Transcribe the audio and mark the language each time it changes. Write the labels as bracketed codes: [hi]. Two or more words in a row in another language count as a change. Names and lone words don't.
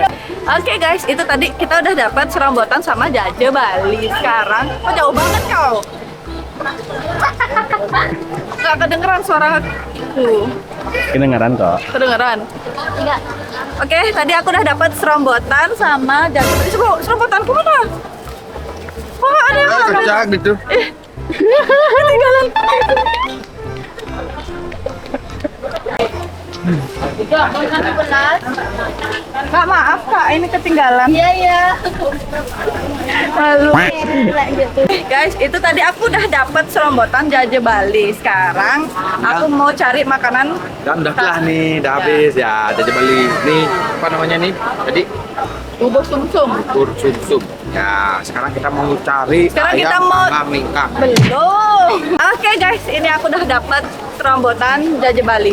[id] Oke guys, itu tadi kita udah dapat serombotan sama jaje Bali. Sekarang, kok jauh banget kau? Gak kedengeran suaraku. Kedengeran kok. Kedengeran? Enggak. Oke, tadi aku udah dapat serombotan sama jaje Bali. Serombotanku mana? Kok gak ada yang Kecak gitu. ketinggalan? Kak, maaf kak, ini ketinggalan. Iya. Malu. Gitu. Guys, itu tadi aku udah dapat serombotan jaje Bali. Sekarang aku mau cari makanan. Dan udah kelah nih, udah habis ya jaje Bali. Nih, apa namanya nih? Tadi Bubuk sumsum. bubur sumsum. Ya, sekarang kita mau cari Sekarang ayam kita mau panggang nih, Kak. belum. Oke guys, ini aku udah dapat serobotan Jajah Bali.